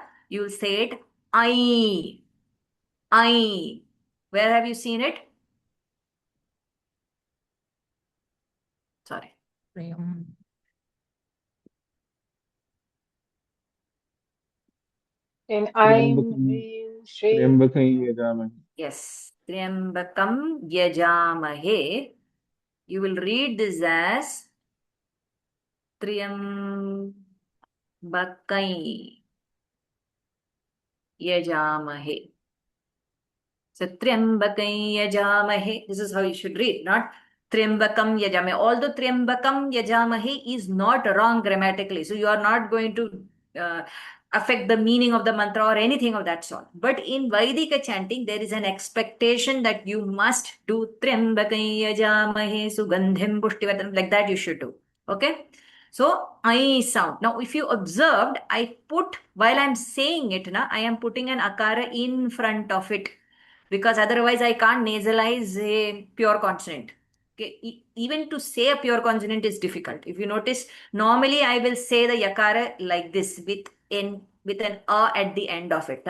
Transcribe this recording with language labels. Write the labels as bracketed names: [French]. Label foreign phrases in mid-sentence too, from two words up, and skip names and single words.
[English] You'll say it I. I. Where have you seen it? Sorry. And I'm [Sanskrit] त्र्यम्बकं यजामहे. Yes. त्र्यम्बकं यजामहे. [English] You will read this as [Sanskrit] त्र्यम्बकय् यजामहे. So त्र्यम्बकय् यजामहे. [English] This is how you should read, not [Sanskrit] त्र्यम्बकं यजामहे. [English] Although [Sanskrit] त्र्यम्बकं यजामहे [English] is not wrong grammatically. So you are not going to affect the meaning of the mantra or anything of that sort. But in Vaidika chanting, there is an expectation that you must do [Sanskrit] त्र्यम्बकय् यजामहे सुगन्धिं पुष्टिवर्धनम्. [English] Like that you should do. Okay? So I sound. Now, if you observed, I put, while I'm saying it, I am putting an akara in front of it, because otherwise I can't nasalize a pure consonant. Okay. Even to say a pure consonant is difficult. If you notice, normally I will say the yakara like this with an a at the end of it.